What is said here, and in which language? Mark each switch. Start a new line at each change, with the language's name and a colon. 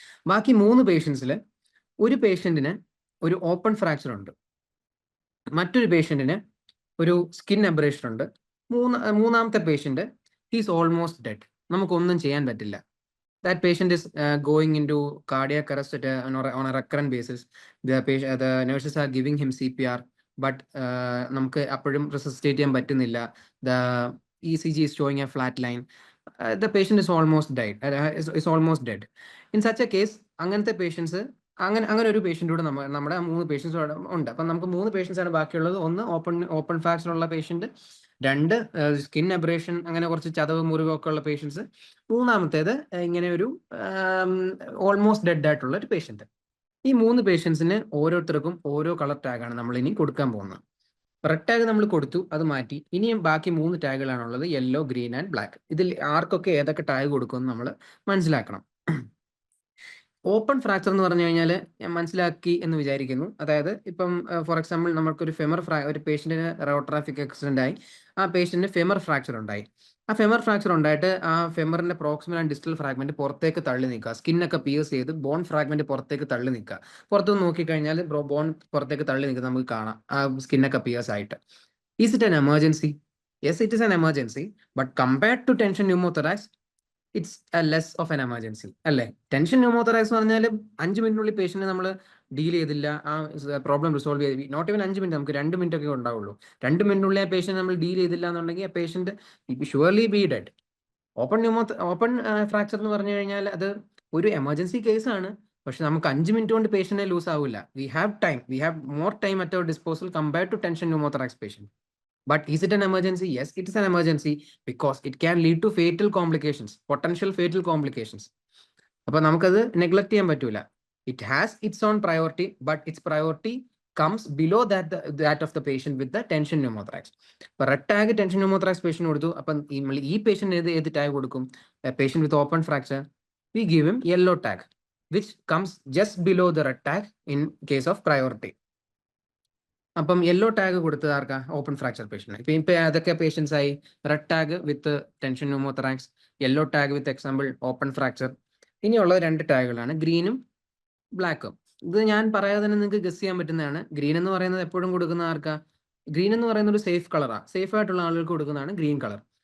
Malayalam: ബാക്കി 3 പേഷ്യൻസിൽ ഒരു പേഷ്യന്റിന് ഒരു ഓപ്പൺ ഫ്രാക്ചർ ഉണ്ട്, മറ്റൊരു പേഷ്യന്റിന് ഒരു സ്കിൻ അബ്രേഷൻ ഉണ്ട്, മൂന്നാമത്തെ പേഷ്യന്റ്
English: He's almost dead.
Malayalam: നമുക്കൊന്നും ചെയ്യാൻ പറ്റില്ല.
English: That patient is going into cardiac arrest on a recurrent basis. The nurses are giving him CPR, but
Malayalam: നമുക്ക് അപ്പോഴും resuscitate ചെയ്യാൻ പറ്റുന്നില്ല.
English: The ECG is showing a flat line. The patient is almost dead. In such a case,
Malayalam: അങ്ങനത്തെ patients, അങ്ങനെ ഒരു patient കൂടെ നമ്മുടെ 3 patients ഉണ്ട്. അപ്പം നമുക്ക് 3 പേഷ്യൻസ് ആണ് ബാക്കിയുള്ളത്. ഒന്ന് ഓപ്പൺ ഫ്രാക്ചർ ഉള്ള പേഷ്യന്റ്, 2 സ്കിൻ അബ്രേഷൻ, അങ്ങനെ കുറച്ച് ചതവ് മുറിവൊക്കെ ഉള്ള പേഷ്യൻസ്, മൂന്നാമത്തേത് ഇങ്ങനെ ഒരു ഓൾമോസ്റ്റ് ഡെഡ് ആയിട്ടുള്ള ഒരു പേഷ്യന്റ്. ഈ 3 പേഷ്യൻസിന് ഓരോരുത്തർക്കും ഓരോ കളർ ടാഗാണ് നമ്മൾ ഇനി കൊടുക്കാൻ പോകുന്നത്. റെഡ് ടാഗ് നമ്മൾ കൊടുത്തു, അത് മാറ്റി. ഇനിയും ബാക്കി 3 ടാഗുകളാണുള്ളത്, യെല്ലോ, ഗ്രീൻ ആൻഡ് ബ്ലാക്ക്. ഇതിൽ ആർക്കൊക്കെ ഏതൊക്കെ ടാഗ് കൊടുക്കുമെന്ന് നമ്മൾ മനസ്സിലാക്കണം. ഓപ്പൺ ഫ്രാക്ചർ എന്ന് പറഞ്ഞു കഴിഞ്ഞാൽ ഞാൻ മനസ്സിലാക്കി എന്ന് വിചാരിക്കുന്നു. അതായത് ഇപ്പം ഫോർ എക്സാമ്പിൾ നമുക്കൊരു ഒരു പേഷ്യന്റിന് റോഡ് ട്രാഫിക് ആക്സിഡന്റ് ആയി, ആ പേഷ്യന്റിന് ഫെമർ ഫ്രാക്ചർ ഉണ്ടായി. ആ ഫെമർ ഫ്രാക്ചർ ഉണ്ടായിട്ട് ആ ഫെമറിന്റെ പ്രോക്സിമൽ ആൻഡ് ഡിസ്റ്റൽ ഫ്രാഗ്മെന്റ് പുറത്തേക്ക് തള്ളി നിൽക്കുക, സ്കിന്നൊക്കെ പിയേഴ്സ് ചെയ്ത് ബോൺ ഫ്രാഗ്മെന്റ് പുറത്തേക്ക് തള്ളി നിൽക്കുക. പുറത്തുനിന്ന് നോക്കിക്കഴിഞ്ഞാൽ ബോൺ പുറത്തേക്ക് തള്ളി നിൽക്കുന്നത് നമുക്ക് കാണാം, ആ സ്കിന്നൊക്കെ പിയേഴ്സ് ആയിട്ട്.
English: Is it an emergency? Yes, it is an emergency, but compared to tension pneumothorax, it's less of an emergency അല്ലേ.
Malayalam: ടെൻഷൻ ന്യൂമോതൊറാക്സ് എന്ന് പറഞ്ഞാൽ 5 മിനിറ്റിനുള്ളിൽ പേഷ്യന്റ് നമ്മൾ ഡീൽ ചെയ്തില്ല, ആ പ്രോബ്ലം റിസോൾവ് ചെയ്ത്,
English: not even
Malayalam: 5 മിനിറ്റ്, നമുക്ക് 2 മിനിറ്റ് ഒക്കെ ഉണ്ടാവുള്ളൂ. 2 മിനിറ്റിനുള്ളിൽ ആ പേഷ്യന്റ് നമ്മൾ ഡീൽ ചെയ്തില്ല എന്നുണ്ടെങ്കിൽ ആ patient
English: Surely be dead.
Malayalam: Open fracture എന്ന് പറഞ്ഞു കഴിഞ്ഞാൽ അത് ഒരു എമർജൻസി കേസാണ്, പക്ഷെ നമുക്ക് 5 മിനിറ്റ് കൊണ്ട് പേഷ്യന്റിനെ ലൂസ് ആവില്ല.
English: We have more time at our disposal compared to tension pneumothorax patient. But is it an emergency? Yes, it is an emergency because it can lead to fatal complications, potential fatal complications.
Malayalam: അപ്പോൾ നമുക്കത് neglect ചെയ്യാൻ പറ്റൂല.
English: It has its own priority, but its priority comes below that of the patient with the tension pneumothorax.
Malayalam: അപ്പോൾ red tag tension pneumothorax patient കൊടുത്തു. അപ്പം ഈ patient ഏത് tag കൊടുക്കും?
English: Patient with open fracture, we give him yellow tag, which comes just below the red tag in case of priority.
Malayalam: അപ്പം yellow tag കൊടുത്തത് ആർക്കാ? Open fracture patient. ഇപ്പൊ അതൊക്കെ പേഷ്യൻസ് ആയി red tag with tension pneumothorax, yellow tag with example open fracture. ഇനിയുള്ള 2 ടാഗുകളാണ് ഗ്രീനും ബ്ലാക്കും. ഇത് ഞാൻ പറയാതെ തന്നെ നിങ്ങൾക്ക് ഗസ് ചെയ്യാൻ പറ്റുന്നതാണ്. ഗ്രീൻ എന്ന് പറയുന്നത് എപ്പോഴും കൊടുക്കുന്ന ആർക്കാ? ഗ്രീൻ എന്ന് പറയുന്ന ഒരു സേഫ് കളറാണ്, സേഫ് ആയിട്ടുള്ള ആളുകൾക്ക് കൊടുക്കുന്നതാണ് ഗ്രീൻ കളർ.